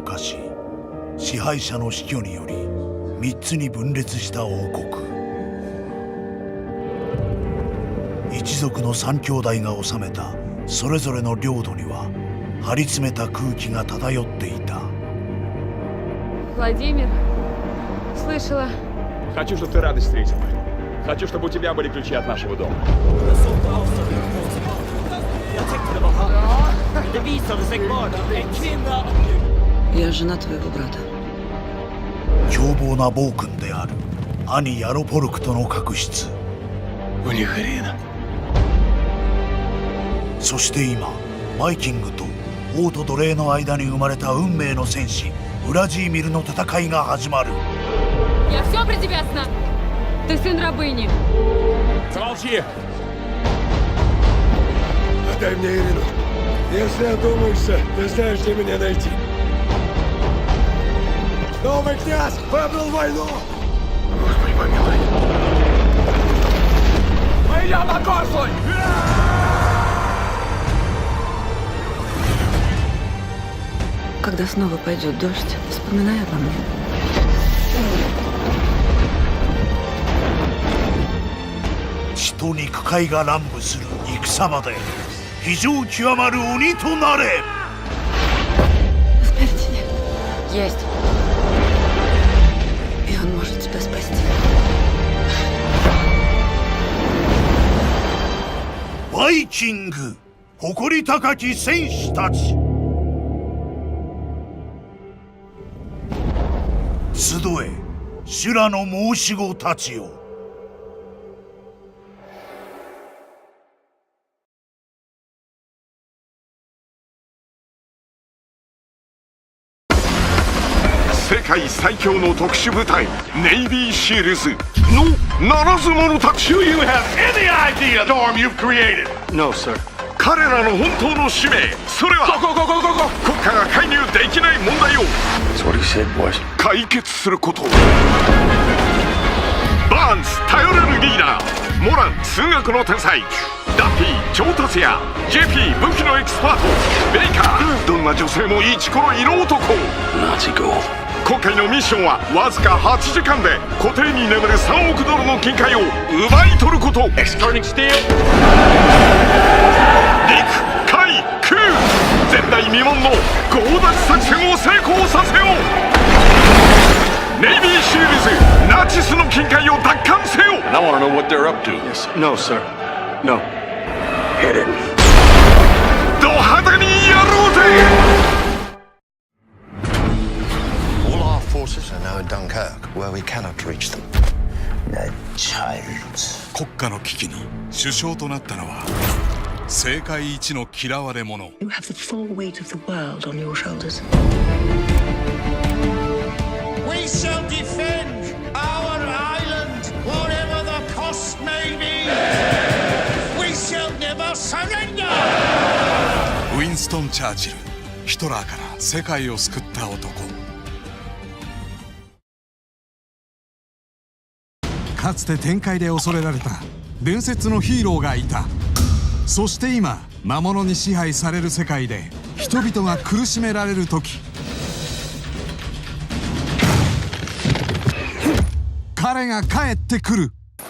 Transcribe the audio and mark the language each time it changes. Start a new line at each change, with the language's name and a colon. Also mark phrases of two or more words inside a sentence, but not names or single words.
Japanese: 昔、支配者の死去により3つに分裂した王国。一族の3兄弟が治めたそれぞれの領土には張り詰めた空気が漂っていた。
Russian: Владимир, слышала. Хочу, чтобы ты радость встретила. Хочу, чтобы у тебя были ключи от нашего дома.
Swedish: Det visade sig vara en kvinna.
Russian: Я жена твоего брата.
Japanese: 凶暴な暴君である兄ヤロポルクとの確執。そして今バイキングと王と奴隷の間に生まれた運命の戦士ウラジーミルの戦いが始まる。
Russian: Я все про тебя знаю. Ты сын рабыни. Замолчи. Отдай мне Ирину. Если одумаешься, ты знаешь, где меня найти. Новый князь выбрал войну! Господи, помилуй. Мы идем на консуль! Когда снова пойдет дождь, вспоминай обо мне.
Japanese: Что 肉塊が乱舞する戦場で非常極まる鬼となれ。 Есть. И он может тебя спасти. バイキング、誇り高き戦士たち。集え、修羅の申し子たちよ。世界最強の特殊部隊ネイビーシールズのならず者たち。
English: Do you have any idea the storm you've created? No, sir.
Japanese: 彼らの本当の使命、それは国家が介入できない問題を
English: That's what he said, boys.
Japanese: 解決すること。バーンズ頼れるリーダー、モラン数学の天才、ダッフィー調達屋、JP 武器のエキスパート、ベイカーどんな女性もイチコロ色男。ナチゴー。今回のミッションはわずか8時間で固定に眠る3億ドルの金塊を奪い取ること。
English: Extorting steel.
Japanese: 陸海空前代未聞の強奪作戦を成功させよう。ネイビーシールズナチスの金塊を奪還せよ。
English: And I want to know what they're up to. Yes. No, sir. No. Hit it.
Japanese: ド派手にやろうぜ。
English: All our forces are now in Dunkirk, where we cannot reach them. They're childs.
Japanese: 国家の危機に首相となったのは世界一の嫌われ者。
English: You have the full weight of the world on your shoulders. We shall defend our island, whatever the cost may be. We shall never surrender.
Japanese: ウィンストン・チャーチル、ヒトラーから世界を救った男。かつて天界で恐れられた伝説のヒーローがいた。そして今魔物に支配される世界で人々が苦しめられる時、彼が帰ってくる。